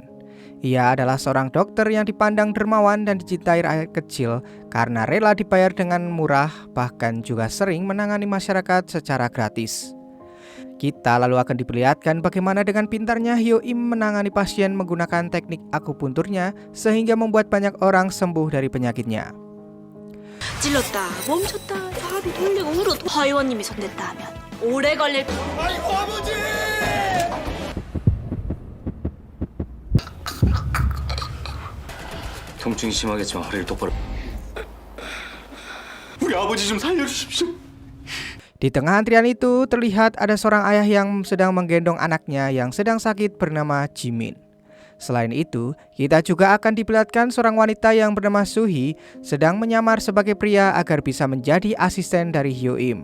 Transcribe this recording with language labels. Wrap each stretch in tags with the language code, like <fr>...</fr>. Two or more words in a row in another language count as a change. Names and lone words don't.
<id>Ia adalah seorang dokter yang dipandang dermawan dan dicintai rakyat kecil karena rela dibayar dengan murah, bahkan juga sering menangani masyarakat secara gratis. Kita lalu akan diperlihatkan bagaimana dengan pintarnya Hyo Im menangani pasien menggunakan teknik akupunturnya sehingga membuat banyak orang sembuh dari penyakitnya.</id> <ko>찔렀다 멈췄다 하루 돌리고 후로 화의원님이 손댔다 하면 오래 걸릴 아이고 아버지! 통증이 심하겠지만 허리를 똑바로. 우리 아버지 좀 살려주십시오.</ko> <id>Di tengah antrian itu terlihat ada seorang ayah yang sedang menggendong anaknya yang sedang sakit bernama Jimin. Selain itu, kita juga akan diperlihatkan seorang wanita yang bernama Suhi sedang menyamar sebagai pria agar bisa menjadi asisten dari Hyo Im.</id>